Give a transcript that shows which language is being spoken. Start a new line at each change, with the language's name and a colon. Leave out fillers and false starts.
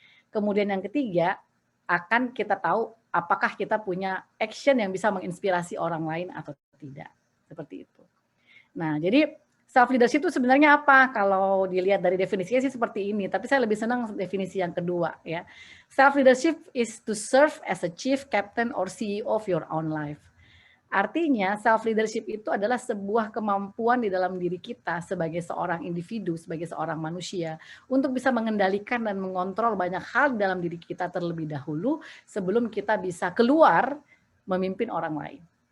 Indonesian: Kemudian yang ketiga, akan kita tahu apakah kita punya action yang bisa menginspirasi orang lain atau tidak. Seperti itu. Nah, jadi self leadership itu sebenarnya apa? Kalau dilihat dari definisinya sih seperti ini, tapi saya lebih senang definisi yang kedua ya.
English: Self leadership is to serve as a chief captain or CEO of your own life.
Indonesian: Artinya self leadership itu adalah sebuah kemampuan di dalam diri kita sebagai seorang individu, sebagai seorang manusia untuk bisa mengendalikan dan mengontrol banyak hal dalam diri kita terlebih dahulu sebelum kita bisa keluar memimpin orang lain.